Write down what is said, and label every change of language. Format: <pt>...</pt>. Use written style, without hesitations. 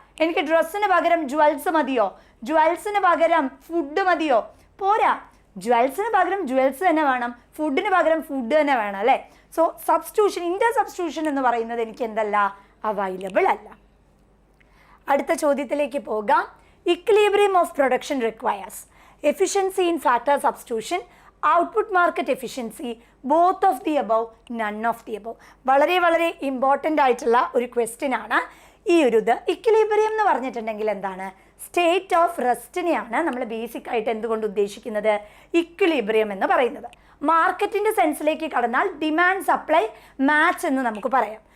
<ml>എനിക്ക് ഡ്രസ്സിന് പകരം ജ്വൽസ് മതിയോ, ജ്വൽസിന് പകരം ഫുഡ് മതിയോ, പോരാ. ജ്വൽസിന് പകരം ജ്വൽസ് തന്നെ വേണം, ഫുഡിന് പകരം ഫുഡ് തന്നെ വേണം അല്ലേ. സോ സബ്സ്റ്റിറ്റ്യൂഷൻ, ഇൻ്റർ സബ്സ്റ്റിറ്റ്യൂഷൻ എന്ന് പറയുന്നത് എനിക്ക് എന്തല്ല, അവൈലബിൾ അല്ല. അടുത്ത ചോദ്യത്തിലേക്ക് പോകാം.</ml> <en>Equilibrium of production requires efficiency in factor substitution, output market efficiency, both of the above, none of the above.</en> <ml>വളരെ ഇമ്പോർട്ടൻ്റ് ആയിട്ടുള്ള ഒരു ക്വസ്റ്റ്യൻ ആണ് ഈ ഒരു ഇത്. ഇക്വിലിബ്രിയം എന്ന് പറഞ്ഞിട്ടുണ്ടെങ്കിൽ എന്താണ്? സ്റ്റേറ്റ് ഓഫ് റെസ്റ്റിനെയാണ് നമ്മൾ ബേസിക് ആയിട്ട് എന്തുകൊണ്ട് ഉദ്ദേശിക്കുന്നത്? ഇക്വിലിബ്രിയം എന്ന് പറയുന്നത്. മാർക്കറ്റിൻ്റെ സെൻസിലേക്ക് കടന്നാൽ ഡിമാൻഡ് സപ്ലൈ മാച്ച് എന്ന് നമുക്ക് പറയാം.</ml>